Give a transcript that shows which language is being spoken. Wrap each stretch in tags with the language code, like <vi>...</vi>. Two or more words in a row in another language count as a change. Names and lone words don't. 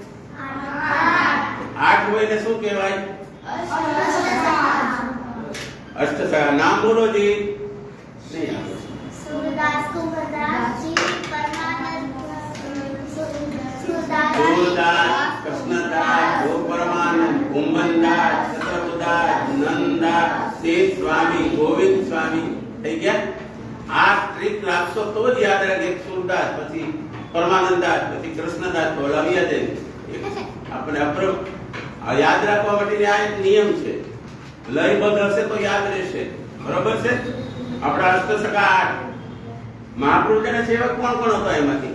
<gu>8 હોય ને શું કહેવાય? અષ્ટસખા. નામ બોલો જી. નહીં આવે. सूरदास सूरदास, कृष्णदास, गोपरमानंद, कुंभनदास, चतुर्दास, नंदास, शेष स्वामी, गोविंद स्वामी. થઈ ગયા? આ ટ્રીક રાખશો તો જ યાદ રાખે. सूरदास, પછી પરમાનંદાસ, પછી કૃષ્ણદાસ, બોલાવ્યા છે. આપણે યાદ રાખવા માટેની આ એક નિયમ છે. લયબદ્ધ હશે તો યાદ રહેશે. બરોબર છે? આપણા અષ્ટસખા 8. મહાપ્રભુજીના સેવક કોણ કોણ હતા એમાંથી?</gu>